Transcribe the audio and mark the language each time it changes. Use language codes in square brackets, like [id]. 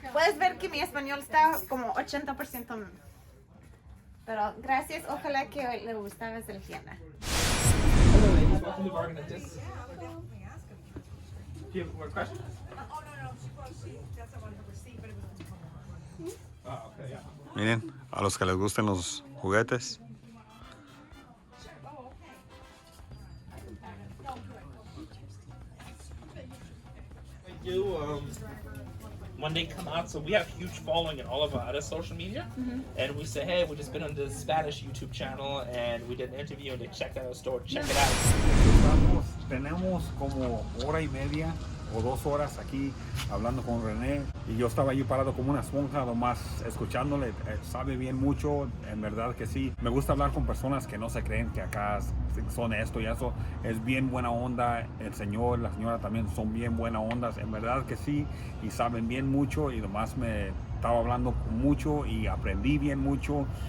[es] Puedes ver que mi español está como 80%. Pero gracias, ojalá que le gustara el tienda. [en] Hello, ladies. Welcome to Bargain and Disc. Do you have more questions? Oh, no. She doesn't want her receipt, but it was Oh, okay, yeah. [es] Miren, a los que les gusten los juguetes. [en] We do when they come out, so we have huge following in all of our other social media, and we say, hey, we just been on the Spanish YouTube channel, and we did an interview, and they checked out our store, check it out. [es] Tenemos como hora y media o 2 horas aquí hablando con René y yo estaba allí parado como una esponja nomás escuchándole. Sabe bien mucho, en verdad que sí. Me gusta hablar con personas que no se creen que acá son esto y eso. Es bien buena onda, el señor, la señora también son bien buena ondas, en verdad que sí, y saben bien mucho y nomás me estaba hablando mucho y aprendí bien mucho.